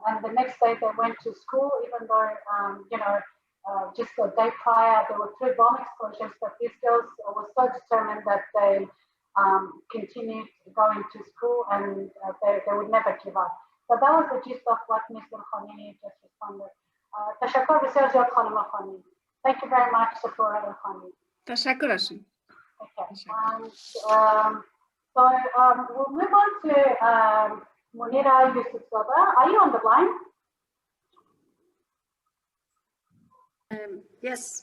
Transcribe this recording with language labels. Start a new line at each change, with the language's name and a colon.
English: And the next day they went to school, even though just a day prior there were 3 bomb explosions, but these girls were so determined that they continued going to school, and they would never give up. So that was the gist of what Mr. Khani just responded.
Persian: تشکر بسیار زیاد خانم خانی.
English: Thank you very much, Sephora Khani.
Persian: تشکر هستم.
English: Okay. So we'll move on to Munira Yusufzada. Are you on the line? Yes.